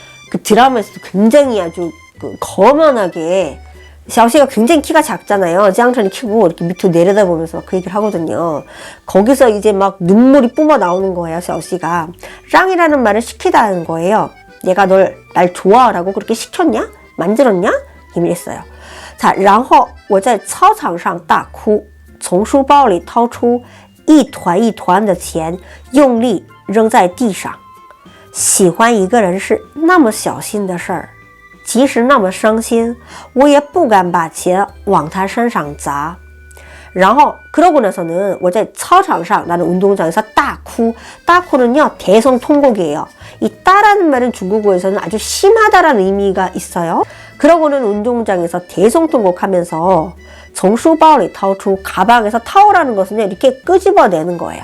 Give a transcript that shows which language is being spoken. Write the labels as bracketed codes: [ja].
[ko] 그 드라마에서도 굉장히 아주 거만하게 샤오씨가 굉장히 키가 작잖아요. 짱천이 키고 이렇게 밑으로 내려다보면서 그 얘기를 하거든요. 거기서 이제 막 눈물이 뿜어 나오는 거예요. 샤오씨가 랑이라는 말을 시키다는 거예요. 내가 날 좋아하라고 그렇게 시켰냐? 만들었냐? 이랬어요. [zh] 자, 然后我在操场上大哭，从书包里掏出一团一团的钱，用力扔在地上。喜欢一个人是那么小心的事儿，即使那么伤心，我也不敢把钱往他身上砸。然后 [ko] 그러고 나서는 [zh] 我在操场上 [ko] 나는 운동장에서 [zh] 大哭 [ko] 大哭는요 대성통곡이에요. 이 따라는 말은 중국어에서는 아주 심하다라는 의미가 있어요. 그러고는 운동장에서 대성통곡하면서 [zh] 从书包里掏出 [ko] 가방에서 타오라는 것은 이렇게 끄집어내는 거예요.